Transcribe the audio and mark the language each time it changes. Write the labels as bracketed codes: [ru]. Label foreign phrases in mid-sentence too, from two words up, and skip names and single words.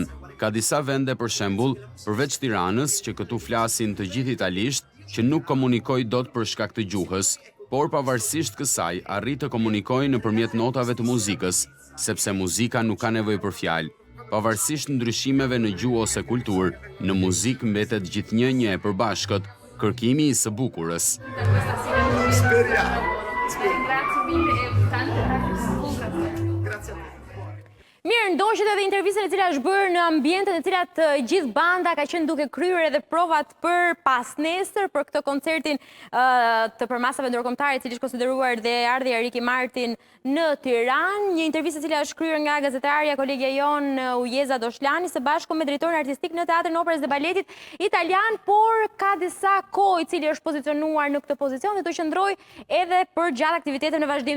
[sq] Ka disa vende, për shembull, përveç Tiranës, që këtu flasin të gjithë italisht, që nuk komunikoj dot për shkak të gjuhës, por pavarësisht kësaj, arrit të komunikoj nëpërmjet notave të muzikës, sepse muzika nuk ka nevojë për fjalë. Pavarësisht ndryshimeve në gjuhë ose kulturë, në muzikë mbetet gjithnjë një e përbashkët, kërkimi i së bukurës. [it] Speriamo. Grazie mille e tante Grazie a te. [sq] Mirë, ndoshët edhe intervistën e cila është bërë në ambientet e cilat gjithë banda ka qenë duke kryer edhe provat për pas nesër, për këtë koncertin të përmasave ndërkombëtare, i cili është konsideruar dhe ardhja e Ricky Martin në Tiranë. Një intervistë e cila është kryer nga gazetarja kolegja jon Ujeza Doshlani së bashku me drejtorin artistik në Teatrin e Operës dhe Baletit italian, por ka disa kohë i cili është pozicionuar në këtë pozicion dhe do qëndroj edhe për gjatë aktiviteteve në vazhdim.